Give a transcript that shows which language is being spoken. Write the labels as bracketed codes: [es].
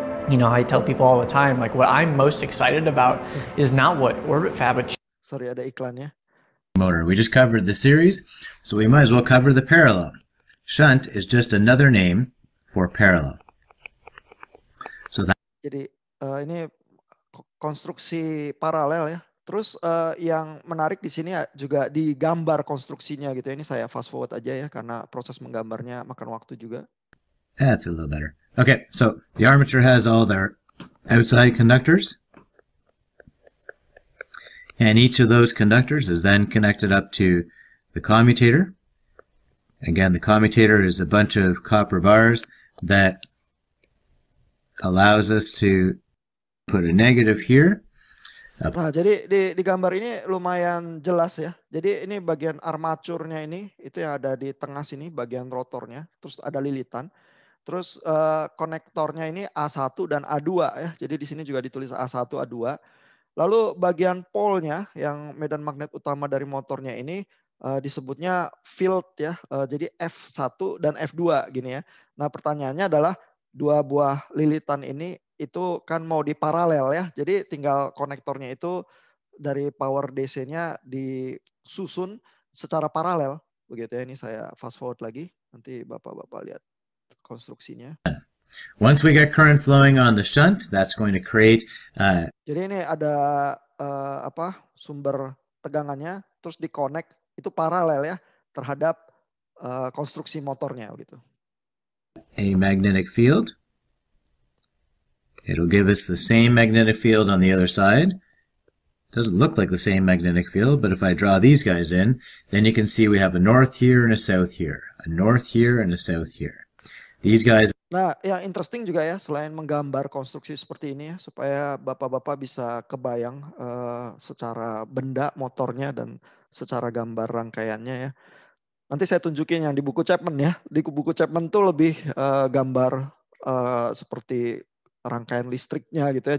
[en] You know, I tell people all the time, like what I'm most excited about is not what OrbitFab. [id] Sorry, ada iklannya. [en] Motor. We just covered the series, so we might as well cover the parallel. Shunt is just another name for parallel. So that. [id] Jadi ini konstruksi paralel ya. Terus yang menarik di sini juga digambar konstruksinya gitu ya. Ini saya fast forward aja ya karena proses menggambarnya makan waktu juga. [en] That's a little better. Okay, so the armature has all their outside conductors. And each of those conductors is then connected up to the commutator. Again, the commutator is a bunch of copper bars that allows us to put a negative here. [id] Nah, jadi di gambar ini lumayan jelas ya. Jadi ini bagian armaturnya ini, itu yang ada di tengah sini, bagian rotornya. Terus ada lilitan. Terus konektornya ini A1 dan A2 ya. Jadi di sini juga ditulis A1, A2. Lalu bagian pole-nya yang medan magnet utama dari motornya ini disebutnya field ya. Jadi F1 dan F2 gini ya. Nah pertanyaannya adalah dua buah lilitan ini itu kan mau diparalel ya. Jadi tinggal konektornya itu dari power DC-nya disusun secara paralel. Begitu ya, ini saya fast forward lagi. Nanti Bapak-Bapak lihat konstruksinya. [en] Once we get current flowing on the shunt, that's going to create. [id] Jadi ini ada sumber tegangannya, terus di-connect itu paralel ya terhadap konstruksi motornya gitu. [en] A magnetic field. It'll give us the same magnetic field on the other side. Doesn't look like the same magnetic field, but if I draw these guys in, then you can see we have a north here and a south here. A north here and a south here. These guys. [id] Nah, yang interesting juga ya, selain menggambar konstruksi seperti ini ya, supaya Bapak-Bapak bisa kebayang secara benda motornya dan secara gambar rangkaiannya ya. Nanti saya tunjukin yang di buku Chapman ya. Di buku Chapman tuh lebih gambar seperti rangkaian listriknya gitu ya.